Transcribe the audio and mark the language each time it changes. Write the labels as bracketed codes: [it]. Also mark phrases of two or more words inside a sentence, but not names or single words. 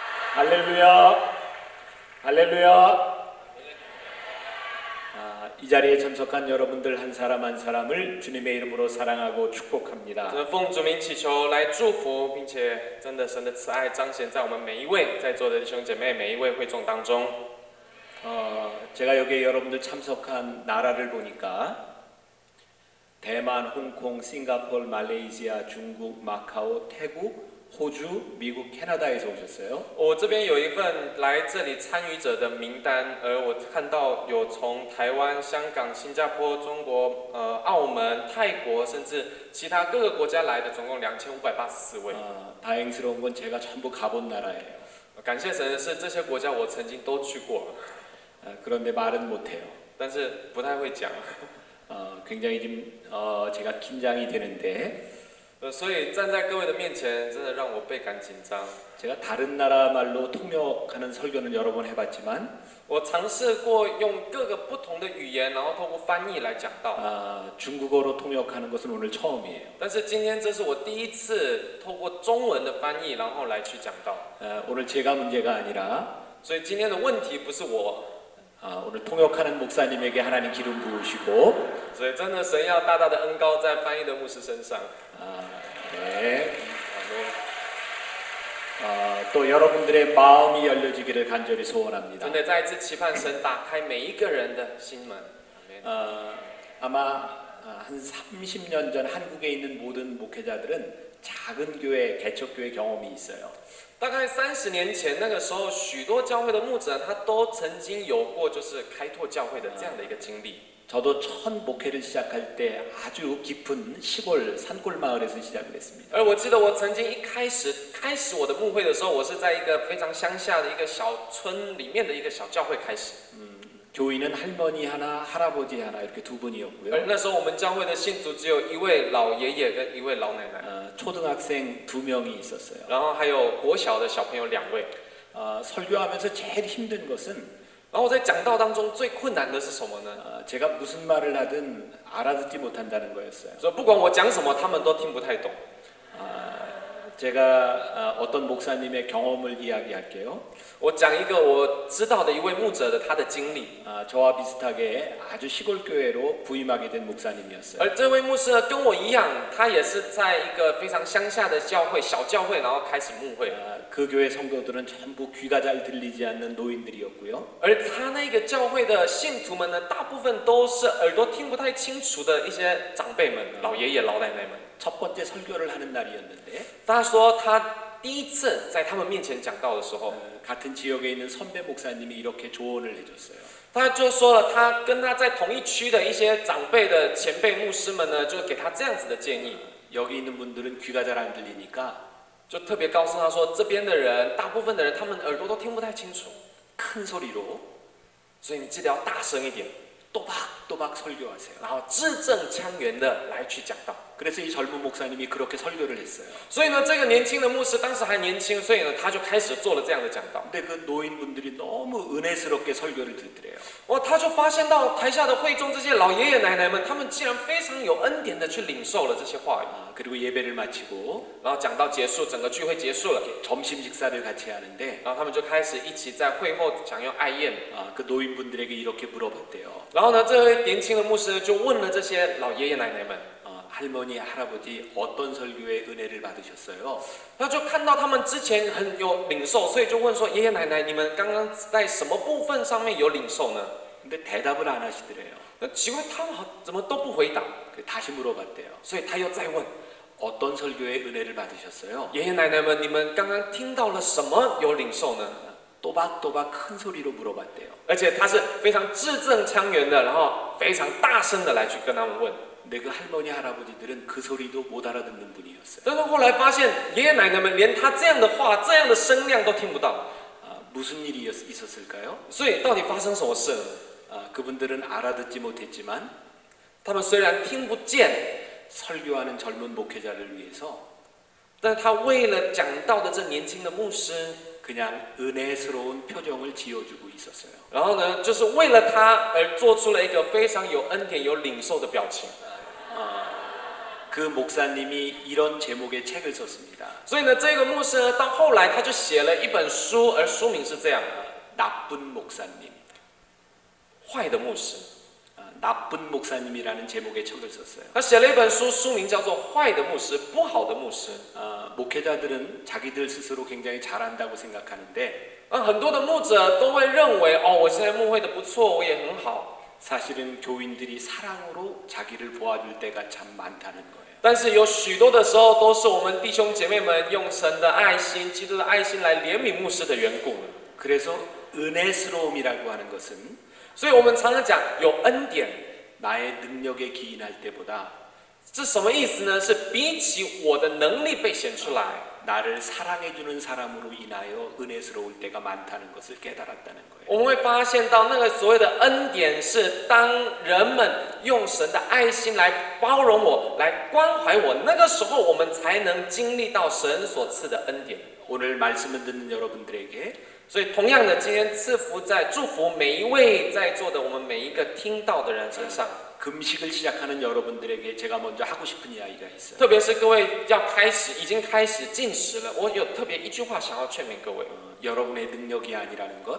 [ko] 할렐루야, 할렐루야. 이 자리에 참석한 여러분들 한 사람 한 사람을 주님의 이름으로 사랑하고 축복합니다. [zh] 奉主名祈求来祝福，并且真的神的慈爱彰显在我们每一位在座的弟兄姐妹、每一位会众当中。 [ko] 제가 여기에 여러분들 참석한 나라를 보니까 대만, 홍콩, 싱가포르, 말레이시아, 중국, 마카오, 태국, 호주, 미국, 캐나다에서 오셨어요. [zh] 我这边有一份来这里参与者的名单，而我看到有从台湾、香港、新加坡、中国、澳门、泰国，甚至其他各个国家来的，总共2584位。 [ko] 다행스러운 건 제가 전부 가본 나라예요. [zh] 感谢神的是，这些国家我曾经都去过， [ko] 그런데 말은 못해요. [zh] 但是不太会讲。 [ko] 굉장히 좀 제가 긴장이 되는데 [zh] 所以站在各位的面前，真的让我倍感紧张。 [ko] 제가 다른 나라 말로 통역하는 설교는 여러 번 해봤지만 [zh] 我尝试过用各个不同的语言，然后透过翻译来讲道。 [ko] 중국어로 통역하는 것은 오늘 처음이에요. [zh] 但是今天这是我第一次透过中文的翻译，然后来去讲道。 [ko] 오늘 제가 문제가 아니라 [zh] 所以今天的问题不是我， [ko] 오늘 통역하는 목사님에게 하나님 기름 부으시고 [zh] 所以真的神要大大的恩膏在翻译的牧师身上。 [ko] 네. 또 여러분들의 마음이 열려지기를 간절히 소원합니다. [zh] 真的再一次期盼神打开每一个人的心门。 [ko] 아마 한 30년 전 한국에 있는 모든 목회자들은 작은 교회, 개척교회 경험이 있어요. [zh] 大概30年前，那个时候，许多教会的牧者他都曾经有过就是开拓教会的这样的一个经历。 [ko] 저도 첫 목회를 시작할 때 아주 깊은 시골 산골 마을에서 시작을 했습니다. [zh] 而我记得我曾经一开始我的牧会的时候，我是在一个非常乡下的一个小村里面的一个小教会开始。 [ko] 교인은 할머니 하나, 할아버지 하나 이렇게 두 [zh] 而 [ko] 분이었고요. [zh] 那时候我们教会的信徒只有一位老爷爷跟一位老奶奶， [ko] 초등학생 2명이 있었어요. [zh] 然后还有国小的小朋友2位。 [ko] 설교하면서 제일 힘든 것은 [zh] 然后我在讲道当中最困难的是什么呢？ [ko] 제가 무슨 말을 하든 알아듣지 못한다는 거였어요. [zh] 说不管我讲什么，他们都听不太懂。 [ko] 제가 어떤 목사님의 경험을 이야기할게요. [zh] 我讲一个我知道的一位牧者的他的经历。 [ko] 저와 비슷하게 아주 시골 교회로 부임하게 된 목사님이었어요. [zh] 而这位牧师呢，跟我一样，他也是在一个非常乡下的教会、小教会，然后开始牧会。 [ko] 그 교회 성도들은 전부 귀가 잘 들리지 않는 노인들이었고요. [zh] 而他那个教会的信徒们呢，大部分都是耳朵听不太清楚的一些长辈们、老爷爷、老奶奶们。 [ko] 첫 번째 설교를 하는 날이었는데 [zh] 他说他第一次在他们面前讲道的时候， [ko] 같은 지역에 있는 선배 목사님이 이렇게 조언을 해줬어요. [zh] 他就说了，他跟他在同一区的一些长辈的前辈牧师们呢，就给他这样子的建议。 [ko] 여기 있는 분들은 귀가 잘 안 들리니까 [zh] 就特别告诉他说，这边的人，大部分的人，他们耳朵都听不太清楚， [ko] 큰 소리로 [zh] 所以你记得要大声一点， [ko] 또박또박 설교하세요. [zh] 然后字正腔圆的来去讲道。 [ko] 그래서 이 젊은 목사님이 그렇게 설교를 했어요. [zh] 所以呢，这个年轻的牧师当时还年轻，所以呢，他就开始做了这样的讲道。 [ko] 근데 그 노인분들이 너무 은혜스럽게 설교를 듣더래요. [zh] 他就发现到台下的会众这些老爷爷奶奶们，他们竟然非常有恩典的去领受了这些话语。 [ko] 그리고 예배를 마치고 [zh] 然后讲到结束，整个聚会结束了， [ko] 점심 식사를 같이 하는데 [zh] 然后他们就开始一起在会后享用爱宴。 [ko] 그 노인분들에게 이렇게 물어봤대요. [zh] 然后呢，这位年轻的牧师就问了这些老爷爷奶奶们， [ko] 할머니, 할아버지 어떤 설교에 은혜를 받으셨어요? [zh] 他就看到他们之前很有领受，所以就问说：爷爷奶奶，你们刚刚在什么部分上面有领受呢？ [ko] 근데 대답을 안 하시더래요. [zh] 那奇怪，他们怎么都不回答？ [ko] 다시 물어봤대요. [zh] 所以他又再问 [ko] 어떤 설교에 은혜를 받으셨어요? [zh] 爷爷奶奶们，你们刚刚听到了什么有领受呢？ [ko] 또박또박 큰 소리로 물어봤대요. [zh] 而且他是非常字正腔圆的，然后非常大声的来去跟他们问。 [ko] 근데 그 할머니, 할아버지들은 그 소리도 못 알아듣는 분이었어요. [zh] 但是后来发现，爷爷奶奶们连他这样的话、这样的声量都听不到。 [ko] 무슨 일이 있었을까요? [zh] 所以到底发生什么事呢？ [ko] 그분들은 알아듣지 못했지만 [zh] 他们虽然听不见， [ko] 설교하는 젊은 목회자를 위해서 [zh] 但他为了讲道的这年轻的牧师， [ko] 그냥 은혜스러운 표정을 지어주고 있었어요. [zh] 然后呢，就是为了他而做出了一个非常有恩典、有领受的表情。 [ko] 그 목사님이 이런 제목의 책을 썼습니다. [zh] 所以呢，这个牧师呢，到后来他就写了一本书，而书名是这样： [ko] 나쁜 목사님. [zh] 坏的牧师。 [ko] 나쁜 목사님이라는 제목의 책을 썼어요. [zh] 他写了一本书，书名叫做《坏的牧师》，不好的牧师。 [ko] 목회자들은 자기들 스스로 굉장히 잘한다고 생각하는데 [zh] 很多的牧者都会认为，哦，我现在牧会的不错，我也很好。 [ko] 사실은 교인들이 사랑으로 자기를 도와줄 때가 참 많다는 거예요. [zh] 但是有许多的时候，都是我们弟兄姐妹们用神的爱心、基督的爱心来怜悯牧师的缘故。 [ko] 그래서 은혜스러움이라고 하는 것은 [zh] 所以我们常常讲有恩典， [ko] 나의 능력에 기인할 때보다 [zh] 这什么意思呢？是比起我的能力被显出来， [ko] 나를 사랑해주는 사람으로 인하여 은혜스러울 때가 많다는 것을 깨달았다는 거예요. [zh] 我们会发现到那个所谓的恩典，是当人们用神的爱心来包容我、来关怀我，那个时候我们才能经历到神所赐的恩典。 [ko] 오늘 말씀을 듣는 여러분들에게 [zh] 所以，同样的，今天赐福在祝福每一位在座的我们每一个听到的人身上。 [ko] 금식을 시작하는 여러분들에게 제가 먼저 하고 싶은 이야기가 있어요. [zh] 特别是各位已经开始进食了，我有特别一句话想要劝勉各位。 [ko] 여러분의 능력이 아니라는 것,